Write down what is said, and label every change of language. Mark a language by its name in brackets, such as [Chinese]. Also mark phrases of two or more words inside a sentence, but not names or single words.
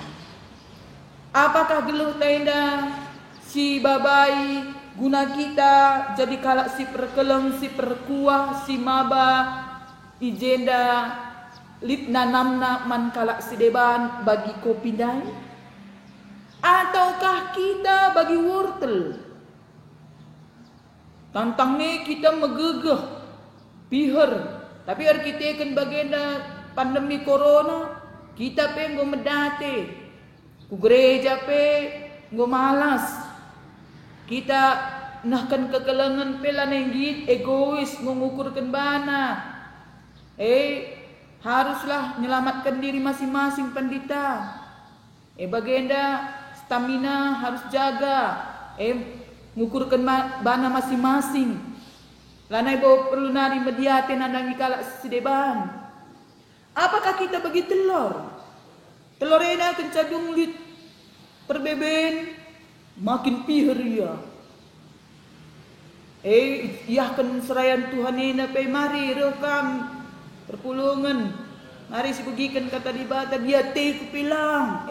[Batak Karo] Apakah geluh tenda si babai guna kita jadi kalak si perkeleng, si perkuah, si maba, ijenda lit nanamna man kalak si deban bagi kopi dai? [Indonesian] Ataukah kita bagi wortel? [Batak Karo] Tantangnya kita megegeh, piher. Tapi hari kita kan bagenda pandemi corona, kita pe ngo medate, ku gereja pe ngo malas. Kita nahkan kekelengan pela nenggit egois mengukurkan bana. [Indonesian] Haruslah menyelamatkan diri masing-masing pendeta. [Batak Karo] Bagenda stamina [Indonesian] harus jaga. [Batak Karo] Mengukurkan bana masing-masing. Lanai bawa perlu nari mediate nandangi kalak sedeban. [Indonesian] Apakah kita bagi telur? [Batak Karo] Telur ena kencadung lit perbeben makin pihir ya. Iahkan serayan Tuhan ena pe mari rekam perpulungan. Mari sebagikan kata di bata dia te kupilang.